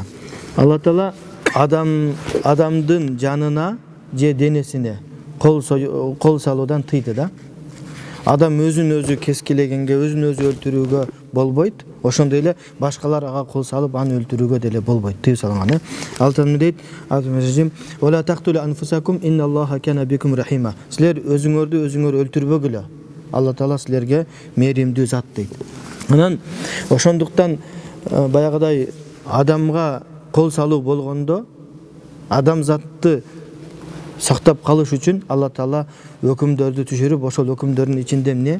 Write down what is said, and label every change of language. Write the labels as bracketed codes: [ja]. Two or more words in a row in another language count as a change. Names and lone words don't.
[ky] Алла Таала адамдын жанына же денесине кол салуудан тыйды да. Адам өзүн өзү кескилегенге, өзүн өзү өлтүрүүгө болбойт. Ошондой эле башкалар ага кол салып, аны өлтүрүүгө деле болбойт. Тыйып салынган. Алла Таала дейт: [ar] "ولا تقتلوا أنفسكم إن الله كان بكم رحيما." [ky] Силер өзүңөрдү өлтүрбөгүлө. Алла Таала силерге мээримдүү зат дейт. Анан ошондуктан баягыдай адамга кол салуу болгондо адам затты сактап калыш үчүн Алла Таала өкүмдөрдү түшүрүп, ошол өкүмдөрдүн ичинде эмне?